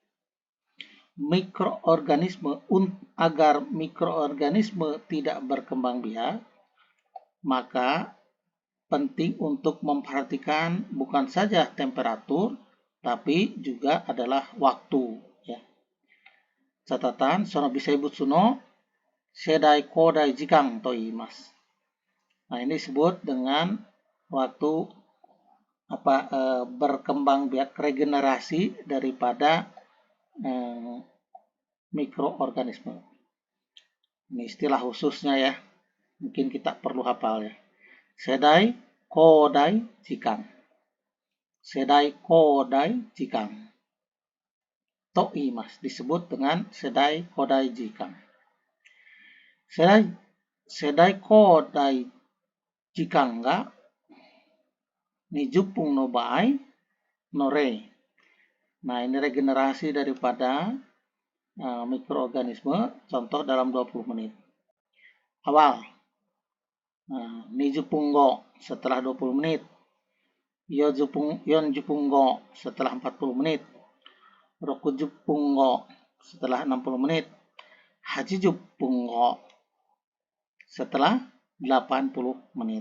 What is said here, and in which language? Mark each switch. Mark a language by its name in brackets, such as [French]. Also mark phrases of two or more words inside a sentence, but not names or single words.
[Indonesian] Agar mikroorganisme tidak berkembang biak, maka penting untuk memperhatikan bukan saja temperatur, tapi juga adalah waktu. Ya. Catatan, [Japanese] その微生物の世代交代時間と言います. [Indonesian] Nah, ini disebut dengan waktu berkembang biak regenerasi daripada mikroorganisme. Ini istilah khususnya ya, mungkin kita perlu hafal ya. [Japanese] 世代交代時間。世代交代時間. と言います, [Indonesian] disebut dengan [Japanese] 世代交代時間. 世代交代時間が 20 分の場合の例. [Indonesian] Nah, ini regenerasi daripada mikroorganisme, contoh dalam 20 menit. Awal, 20 go setelah 20 menit, 40 go setelah 40 menit, 60 go setelah 60 menit, 80 go setelah 80 menit.